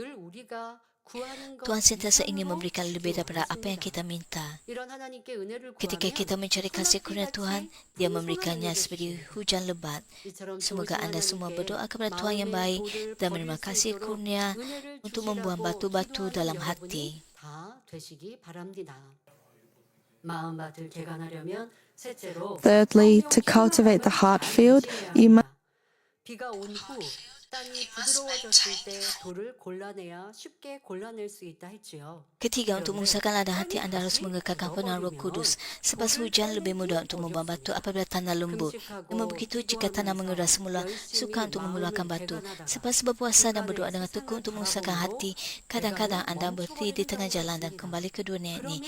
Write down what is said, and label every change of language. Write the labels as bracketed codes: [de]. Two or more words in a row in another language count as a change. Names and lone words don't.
[ms] Tuhan sentiasa ingin memberikan lebih daripada apa yang kita minta. Ketika kita mencari kasih kurnia Tuhan, dia memberikannya seperti hujan lebat. Semoga anda semua berdoa kepada Tuhan yang baik dan menerima kasih kurnia untuk membuang batu-batu dalam hati. [en] Thirdly, to cultivate the heart field, you must [ko] 땅이 부드러워졌을 때 돌을 골라내야 쉽게 골라낼 수 있다 했지요. [ms] Ketiga, untuk mengusahakan ladang hati anda harus mengekalkan penuhan Roh Kudus. Sebab hujan lebih mudah untuk membuang batu apabila tanah lembut. Namun begitu, jika tanah mengeras semula, sukar untuk mengeluarkan batu. Sebab berpuasa dan berdoa dengan tekun untuk mengusahakan hati, kadang-kadang anda berhenti di tengah jalan dan kembali ke dunia ini.